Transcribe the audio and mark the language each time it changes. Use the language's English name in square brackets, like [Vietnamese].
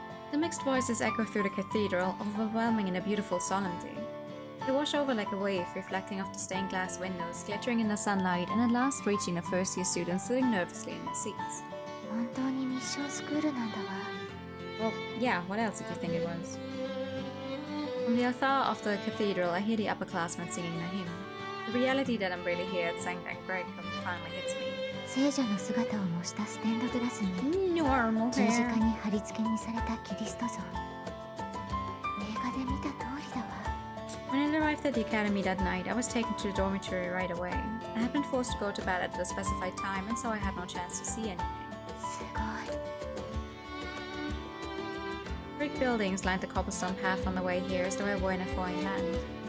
[English] The mixed voices echo through the cathedral, overwhelming in a beautiful solemnity. They wash over like a wave, reflecting off the stained glass windows, glittering in the sunlight, and at last reaching the first-year students sitting nervously in their seats. [Japanese] 本当にミッションスクールなんだわ。 [English] Well, yeah, what else did you think it was? From the altar of the cathedral, I hear the upperclassmen singing a hymn. The reality that I'm really here at St. Greg finally hits me. [Japanese] 聖者の姿を模したステンドグラスに Normal 十字架 hair. に貼り付けにされたキリスト像。映画で見た通りだわ。 [English] When I arrived at the academy that night, I was taken to the dormitory right away. I had been forced to go to bed at the specified time, and so I had no chance to see anything. [Japanese] すごい。 [English] Brick buildings lined the cobblestone path on the way here as though I were in a foreign land.